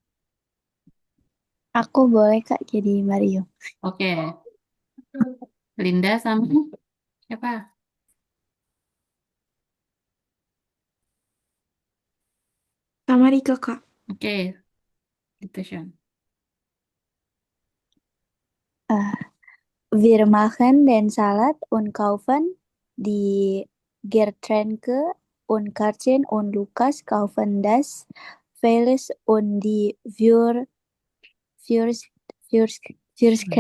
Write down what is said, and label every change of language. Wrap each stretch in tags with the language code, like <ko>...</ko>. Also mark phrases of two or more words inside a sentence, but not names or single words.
<id>Aku boleh Kak jadi Mario. Oke, Linda sama siapa? Sama Rika, Kak. Oke, gitu Sean.</id> <de>Eh, Wir machen den Salat und kaufen die Getränke und Karten und Lukas kaufen das Fleisch und die Würst, Würstchen.</de>